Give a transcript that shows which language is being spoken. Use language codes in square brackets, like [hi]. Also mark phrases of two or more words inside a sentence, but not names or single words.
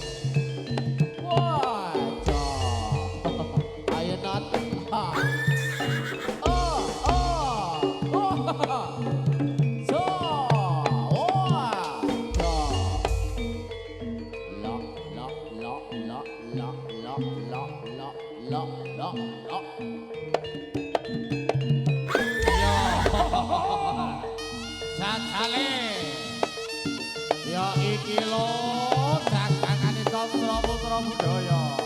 [jv] Wah, jos. Ayo Not. Oh. So. Wah, jos. Lo. Jajale ya iki lho dagangane Chandra Putra Budaya.